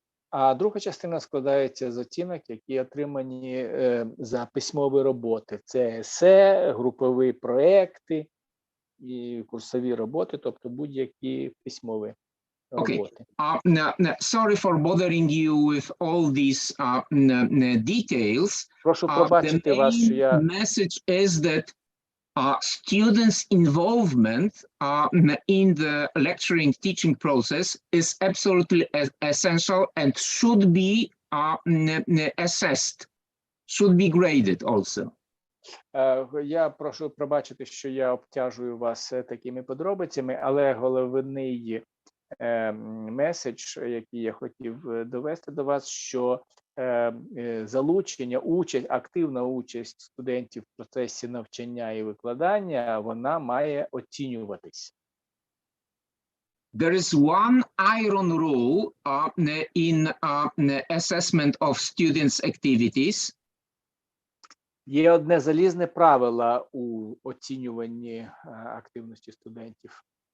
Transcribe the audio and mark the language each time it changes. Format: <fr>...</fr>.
<uk>А друга частина складається з оцінок, які отримані за письмові роботи. Це есе, групові проекти і курсові роботи, тобто будь-які письмові роботи.</uk> <en>Sorry for bothering you with all these details.</en> <uk>Прошу пробачити вас, що я...</uk> <en>The message is that students' involvement in the lecturing teaching process is absolutely essential and should be assessed, should be graded also.</en> <uk>Я прошу пробачити, що я обтяжую вас такими подробицями, але головний меседж, який я хотів довести до вас, що залучення, активна участь студентів в процесі навчання і викладання, вона має оцінюватись.</uk> <en>There is one iron rule in assessment of students' activities.</en> <uk>Є одне залізне правило у оцінюванні активності студентів.</uk>